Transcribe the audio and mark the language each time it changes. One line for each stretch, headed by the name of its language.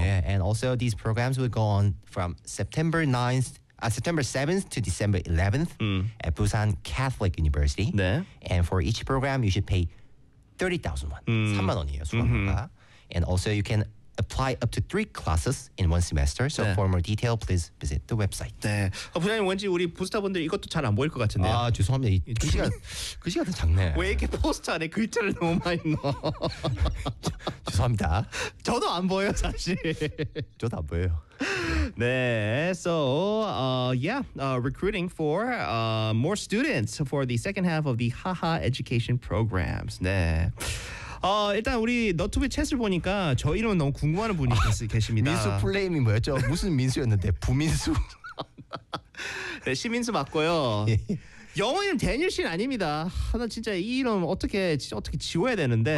English: Yeah, and also these programs will go on from September 7th to December 11th at Busan Catholic University.
Korean: 네.
English: And for each program, you should pay 30,000 won.
Korean: 3만 원이에요, 수강료가.
English: And also you can apply up to 3 classes in one semester. So 네. for more detail, please visit the website.
Korean: 네. 부장님 왠지 우리 부스타분들 이것도 잘 안 보일 것 같은데요. 아, 죄송합니다. 그 시간은 작네. 왜 이렇게 포스터 안에 글자를 너무 많이 넣어. 죄송합니다. 저도 안 보여요, 사실. 저도 안 보여요. 네.
English: So, recruiting for more students for the second half of the Haha education programs.
Korean: 네. 일단 우리 너튜브 챗을 보니까 저 이름 너무 궁금한 분이 계십니다. 민수 플레임이 뭐였죠? 무슨 민수였는데? 부민수? 네, 시민수 맞고요. 영어 이름 대니얼 씬 아닙니다. 나 진짜 이 이름 어떻게 지워야 되는데.